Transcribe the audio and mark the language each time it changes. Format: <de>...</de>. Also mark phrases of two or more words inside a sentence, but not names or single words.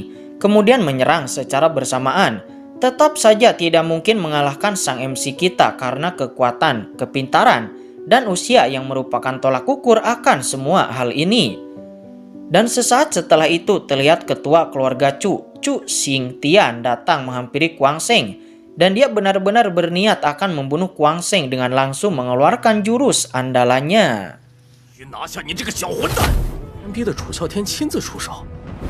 <id>kemudian menyerang secara bersamaan, tetap saja tidak mungkin mengalahkan sang MC kita karena kekuatan, kepintaran, dan usia yang merupakan tolak ukur akan semua hal ini. Dan sesaat setelah itu terlihat ketua keluarga Chu, Chu Xingtian datang menghampiri Kuang Sheng. Dan dia benar-benar berniat akan membunuh Kuang Sheng dengan langsung mengeluarkan jurus andalannya.</id> <zh>拿下你这个小混蛋！人逼得楚啸天亲自出手，</zh>